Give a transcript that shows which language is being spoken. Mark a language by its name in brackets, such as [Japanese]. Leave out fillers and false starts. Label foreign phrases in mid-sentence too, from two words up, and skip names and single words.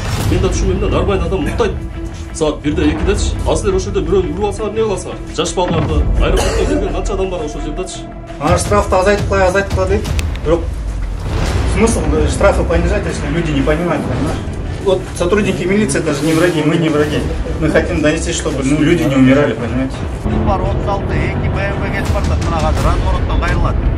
[Kyrgyz] Мен да түшүнгөндө нормальный адам уктайт. Саат 1-2-дечи. А силер ошол жерде бирөөнү уруп алсаңар эмне кыласыңар? Жаш балдарды, аэропортко келген канча адам бар ошол жердечи? Ана штрафты азайтып кой дейт. [Russian] Бирок смысл штрафы понижать, если люди не понимают, понимаешь? Вот сотрудники милиции это же не враги, мы не враги. Мы хотим донести, чтобы люди не умирали, понимаете? [Kyrgyz] Бар 36 2 БМВ кетип барды. Мына азыр развороттон кайрылат.